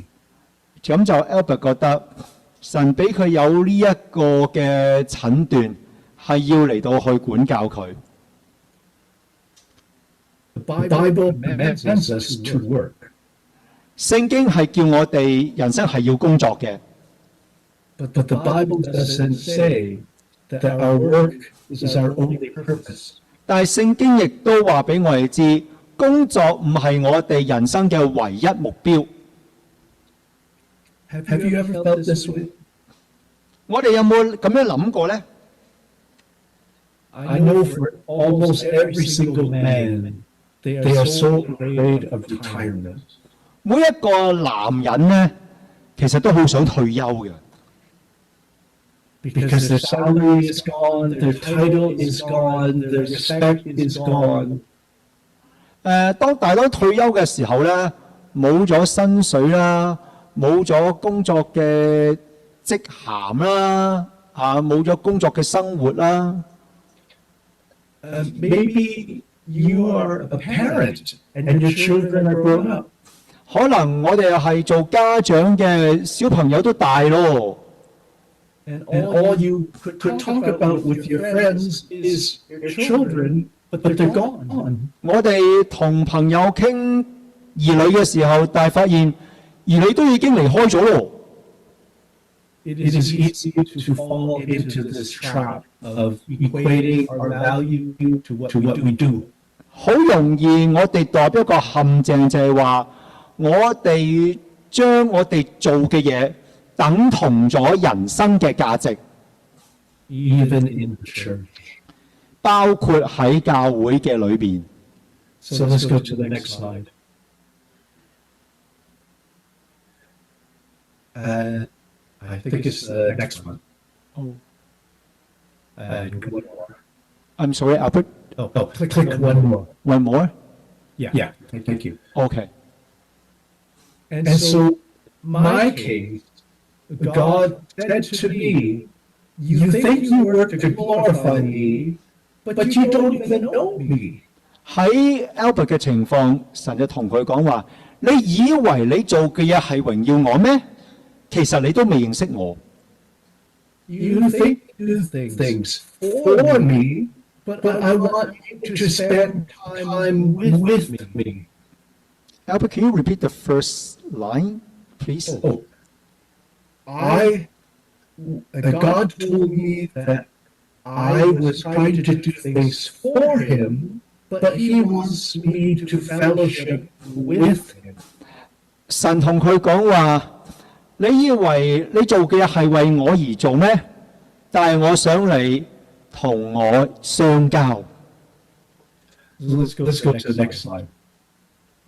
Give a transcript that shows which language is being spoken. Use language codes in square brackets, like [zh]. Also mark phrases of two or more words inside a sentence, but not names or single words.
[yue] 咁就 Albert 覺得神俾佢有呢一個嘅診斷，係要嚟到去管教佢。 [en] The Bible commands us to work. [yue] 聖經係叫我哋人生係要工作嘅， [en] But the Bible doesn't say that our work is our only purpose. [yue] 但係聖經亦都話俾我哋知，工作唔係我哋人生嘅唯一目標。 [en] Have you ever felt this way? [yue] 我哋有冇咁樣諗過呢？ [en] I know for almost every single man, they are so afraid of retirement. [yue] 每一個男人呢，其實都好想退休嘅。 [en] Because their salary is gone, their title is gone, their respect is gone. [yue] 當退休嘅時候呢，冇咗薪水啦，冇咗工作嘅職銜啦，冇咗工作嘅生活啦。 [en] Maybe you are a parent and your children are grown up. [yue] 可能我哋係做家長嘅，小朋友都大咯。 [en] And all you could talk about with your friends is your children, but they're gone. [yue] 我哋同朋友傾兒女嘅時候，但係發現兒女都已經離開咗咯。 [en] It is easy to fall into this trap of equating our value to what we do. [yue] 好容易我哋墮入一個陷阱，就係話我哋將我哋做嘅嘢等同咗人生嘅價值， [en] Even in the church. [yue] 包括喺教會嘅裏邊。 [en] So let's go to the next slide. I think it's the next one. Oh. One more. I'm sorry, Albert. Click one more. One more? Yeah. Thank you. Okay. And so, my case, God said to me, you think you work to glorify me, but you don't even know me. [yue] 喺 Albert 嘅情況，神就同佢講話：你以為你做嘅嘢係榮耀我咩？其實你都未認識我。 [en] You think you do things for me, but I want you to spend time with me. Albert, can you repeat the first line, please? God told me that I was trying to do things for Him, but He wants me to fellowship with Him. [yue] 神同佢講話：你以為你做嘅嘢係為我而做咩？但係我想你同我相交。 [en] Let's go to the next slide.